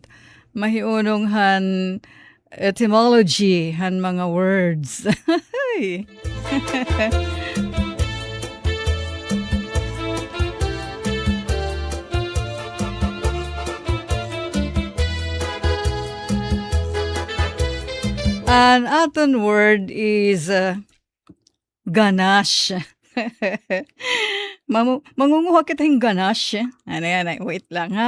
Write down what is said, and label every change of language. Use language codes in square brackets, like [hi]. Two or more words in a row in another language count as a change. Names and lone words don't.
[war] Mahiunong han etymology, han mga words. An aton [en] word is ganache. [war] Mangunguha kita yung ganache. [tl] Ano, wait lang ha.